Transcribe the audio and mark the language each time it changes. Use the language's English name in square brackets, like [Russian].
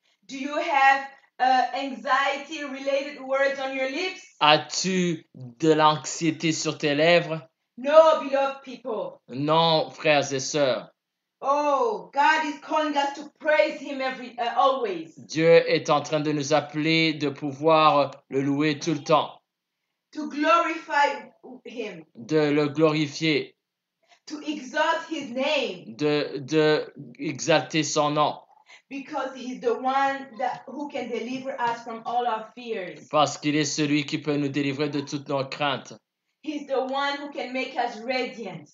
[English] Do you have anxiety related words on your lips? [French] As-tu de l'anxiété sur tes lèvres? [English] No, beloved people. [French] Non, frères et sœurs. [English] Oh, God is calling us to praise him always. [French] Dieu est en train de nous appeler de pouvoir le louer tout le temps. [English] To glorify him. [French] De le glorifier. [English] To exalt his name. [French] De exalter son nom. [English] Because he's the one who can deliver us from all our fears. [French] Parce qu'il est celui qui peut nous délivrer de toutes nos craintes. [English] He's the one who can make us radiant.